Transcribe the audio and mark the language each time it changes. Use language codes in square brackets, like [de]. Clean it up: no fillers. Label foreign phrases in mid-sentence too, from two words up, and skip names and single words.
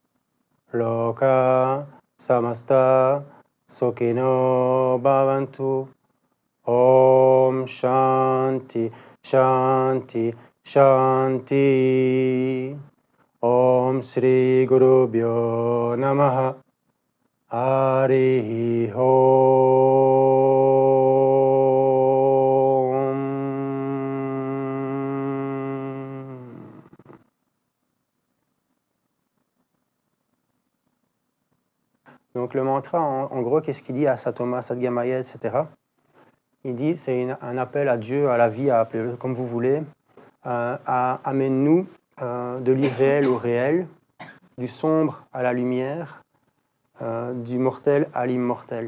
[sa] लोका समस्ता सुखिनो भवन्तु ओं शान्ति शान्ति शान्ति ओं श्री गुरुभ्यो नमः हरिः ओं. [fr] Donc le mantra, en gros, qu'est-ce qu'il dit à [sa] सतोमा, सद्गमय, [fr] etc. Il dit, c'est un appel à Dieu, à la vie, à appeler comme vous voulez, amène-nous de l'irréel au réel, du sombre à la lumière, du mortel à l'immortel.